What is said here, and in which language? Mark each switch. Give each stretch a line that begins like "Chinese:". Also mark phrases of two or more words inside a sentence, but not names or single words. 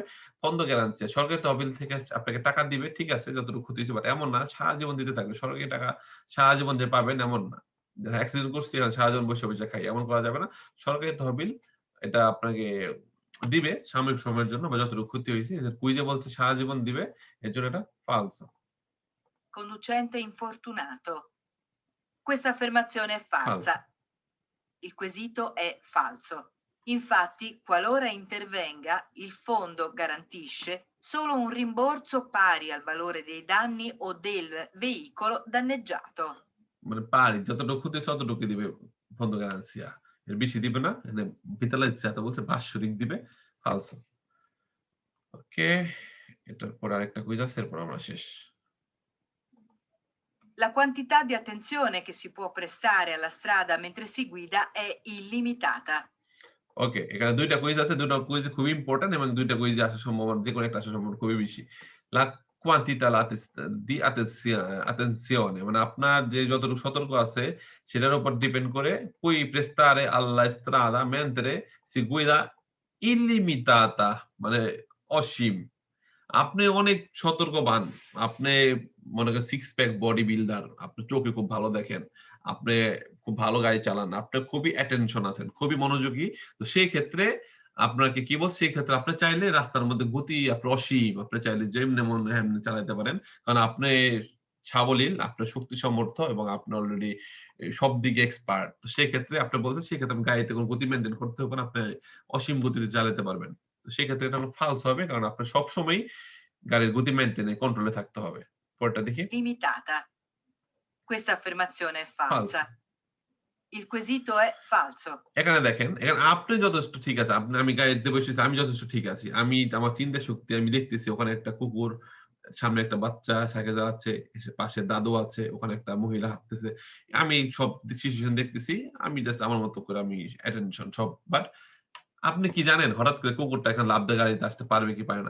Bangla: ফন্দ গ্যারান্টি সরকারি তহবিল থেকে আপনাকে টাকা দিবে ঠিক আছে যতটুকু ক্ষতি হয়েছে বাট এমন না সারা জীবন দিতে থাকবে। সরকারি টাকা সারা জীবন যে পাবেন এমন না। অ্যাক্সিডেন্ট করছি সারা জীবন বসে, বসে খাই এমন করা যাবে না। সরকারি তহবিল এটা আপনাকে দিবে সাময়িক সময়ের জন্য বা যতটুকু ক্ষতি হয়েছে। কুইজে বলছে সারা জীবন দিবে। এর জন্য এটা ফালস।
Italian: Conducente infortunato. Questa affermazione è
Bangla: ফালস।
Italian: falsa. Il quesito è falso. Infatti, qualora intervenga, il fondo garantisce solo un rimborso pari al valore dei danni o del veicolo danneggiato.
Bangla: মানে পারি যতটুকু ক্ষতি হয়েছে ততটুকু দিবে
Italian: fondo garanzia.
Bangla: এর বেশি দিবে না। এখানে ভিতালাইজ্জা তো বলছে বাৎসরিক দিবে। ফালস। ওকে। এটার পর আরেকটা কুইজ আছে এরপর আমরা শেষ।
Italian: La quantità di attenzione che si può prestare alla strada mentre si guida è illimitata.
Bangla: ওকে, এখানে ২ টা কুইজ আছে। ২ টা কুইজ খুবই ইম্পোর্টেন্ট এবং ২ টা কুইজে আসার সম্ভাবনা যেকোনো একটা আসার সম্ভাবনা খুবই বেশি।
Italian: la quantità la di attenzione
Bangla: মানে আপনার যে যতটুকু সতর্ক আছে সেটার উপর ডিপেন্ড করে
Italian: puoi prestare alla strada mentre si guida illimitata
Bangla: মানে অসীম। আপনি অনেক সতর্কবান। আপনি মনে করেন
English: six pack body builder.
Bangla: আপনি চোখে খুব ভালো দেখেন। আপনি খুব ভালো গাড়ি চালান। আপনি খুবই অ্যাটেনশন আছেন, খুবই মনোযোগী। তো সেই ক্ষেত্রে আপনাকে কি বলছে, সেই ক্ষেত্রে আপনি চাইলে রাস্তার মধ্যে গতি আপনার অসীম। আপনি চাইলে যেমনে মন এমনি চালাইতে পারেন। কারণ আপনি সাবলীল, আপনার শক্তি সমর্থ এবং আপনি অলরেডি সব দিকে এক্সপার্ট। তো সেক্ষেত্রে আপনি বলছেন সেক্ষেত্রে আপনি গাড়িতে কোন গতি মেইনটেইন করতে হবে না। আপনি অসীম গতিতে চালাতে পারবেন। তো সেক্ষেত্রে এটা ফালস হবে কারণ আপনার সবসময়ই গাড়ির গতি মেইনটেইন কন্ট্রোলে থাকতে হবে। পরেরটা দেখি।
Italian: Limitata. Questa affermazione è
Bangla: ফালস।
Italian: falsa. Il quesito è falso.
Bangla: এখানে দেখেন, এখানে আপনি যথেষ্ট ঠিক আছে। আমি গাড়িতে বসেছি, আমি যথেষ্ট ঠিক আছি। আমার চিন্তা শক্তি আমি দেখতেছি ওখানে একটা কুকুর, সামনে একটা বাচ্চা সাইকেল চালাচ্ছে, পাশে দাদু আছে, ওখানে একটা মহিলা হাঁটতেছে। আমি সব সিচুয়েশন দেখতেছি। আমি জাস্ট আমার মতো করে আমি অ্যাটেনশন সব। বাট আপনি কি জানেন হঠাৎ করে কুকুরটা এখানে লাফ দিয়ে গাড়িতে আসতে পারবে কি পারে না?